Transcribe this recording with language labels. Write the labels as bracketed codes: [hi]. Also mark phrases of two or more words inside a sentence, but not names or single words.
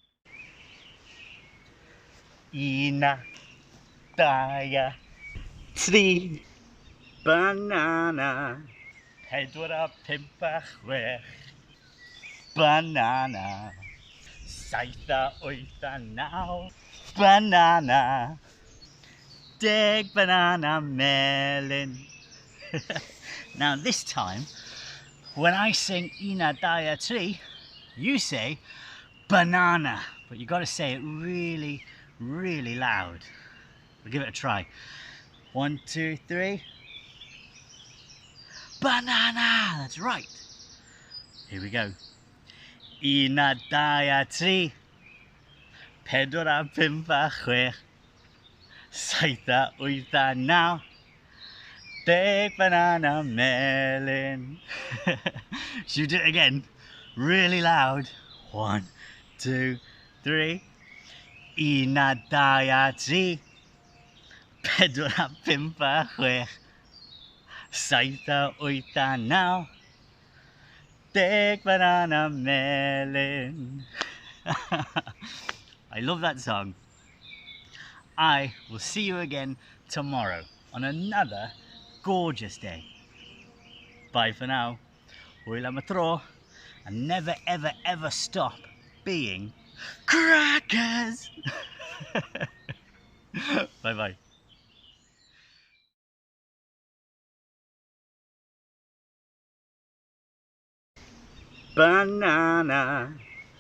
[cy] Un, a Dau, a Tri, Banana, Pedwar a Pump a Chwech Banana, Saith a Wyth a Naw Banana, 10 Banana Melyn. [en] Now this time, when I sing [cy] Un, a Dau, a Tri, [en] you say banana, but you got to say it really, really loud. We'll give it a try. 1, 2, 3. Banana! That's right. Here we go. [cy] Un, a Dau, a Tri, Pedwar a Pump a Chwech, Saith a Wyth a Naw, 10 Banana Melyn. [en] Should we do it again? Really loud. 1, 2, 3. [cy] Un, a Dau, a Tri, Pedwar a Pump a Chwech, Saith a Wyth a Naw, 10 Banana Melyn. [en] I love that song. I will see you again tomorrow on another gorgeous day. Bye for now. [cy] Hwyl am y tro, [en] and never ever ever stop being crackers. Bye bye. Banana.